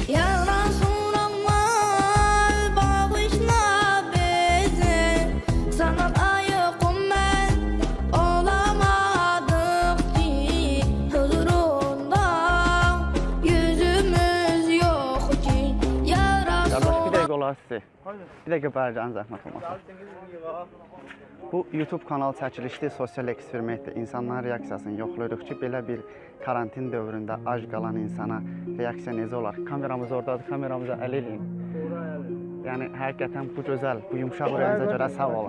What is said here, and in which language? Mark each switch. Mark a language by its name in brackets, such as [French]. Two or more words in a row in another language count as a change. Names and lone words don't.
[Turkish] Ya Resulallah bağışla bizi sana layık ümmet olamadık ki huzurunda yüzümüz yok ki ya [Azerbaijani] Qardaş, bir [Turkish] Resulallah. [Azerbaijani] dəqiqə olar sizi. Bir dəqiqə bərəcənin zəhmət olmasa. Bu YouTube kanal çəkilişli sosial eksperimentdir. İnsanların reaksiyasını yoxlayırıq ki, belə bir karantin dövründə ac qalan insana reaksiya necə olar? Kameramız oradadır, kameramıza əl eləyin. Yəni, həqiqətən bu gözəl, bu yumşaq ürəyinizə görə sağ olun.